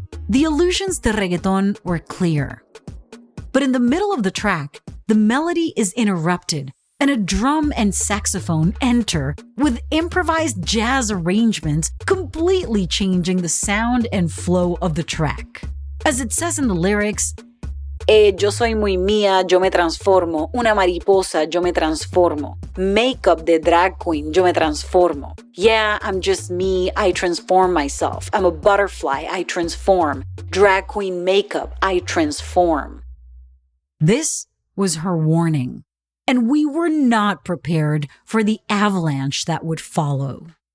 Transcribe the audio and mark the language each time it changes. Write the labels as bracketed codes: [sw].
[en] The allusions to reggaeton were clear. But in the middle of the track, the melody is interrupted and a drum and saxophone enter with improvised jazz arrangements completely changing the sound and flow of the track. As it says in the lyrics, [es] Yo soy muy mía, yo me transformo. Una mariposa, yo me transformo. Makeup de drag queen, yo me transformo. [en] Yeah, I'm just me, I transform myself. I'm a butterfly, I transform. Drag queen makeup, I transform. This was her warning. And we were not prepared for the avalanche that would follow.